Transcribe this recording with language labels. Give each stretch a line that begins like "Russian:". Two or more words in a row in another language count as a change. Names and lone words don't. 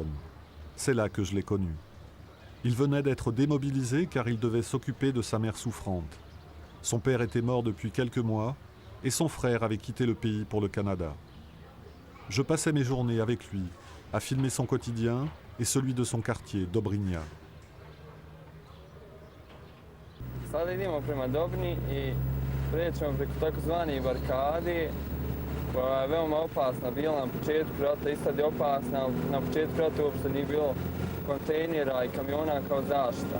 French: C'est là que je l'ai connu. Il venait d'être démobilisé car il devait s'occuper de sa mère souffrante. Son père était mort depuis quelques mois et son frère avait quitté le pays pour le Canada. Je passais mes journées avec lui, à filmer son quotidien et celui de son quartier, Dobrinja.
Bosnian: Sada idemo prema Dobni I prećemo preko takozvane barikade koja je veoma opasna bila na početku rata, I sad je opasna, na početku rata uopšte nije bilo kontejnera I kamiona kao zaštita.